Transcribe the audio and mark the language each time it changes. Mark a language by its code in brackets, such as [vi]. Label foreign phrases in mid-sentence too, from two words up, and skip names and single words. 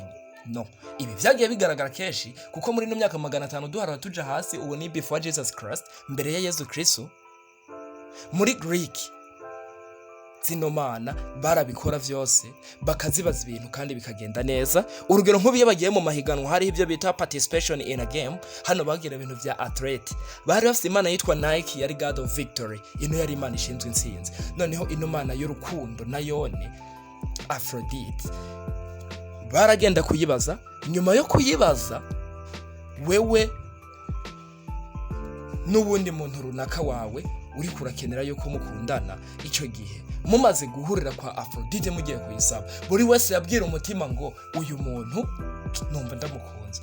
[rn] No, ibi vyagiye bigaragara keshi kuko muri no myaka 500 duharura tuja hasi, uwo ni [en] before Jesus Christ, [rn] mbere ya Yesu Kristo. Muri Greek zino mana barabikora vyose, bakazibaza ibintu kandi bikagenda neza. Urugero nk'ubiye bagiye mu mahiganwa hari ibyo bita [en] participation in a game, [rn] hano bagira ibintu vya athlete. Bari bafite imana yitwa Nike, yari [en] God of Victory, [rn] ino yari imana ishinzwe intsinzi. Noneho ino mana y'urukundo nayone Aphrodite baragenda kuyibaza. Nyuma yo kuyibaza, wewe n'ubundi muntu runaka wawe uri kurakenera yuko mukundana, ico gihe mumaze guhurira kwa Aphrodite mugiye kuyisaba, buri wese yabwira umutima ngo uyu muntu numva ndamukunze.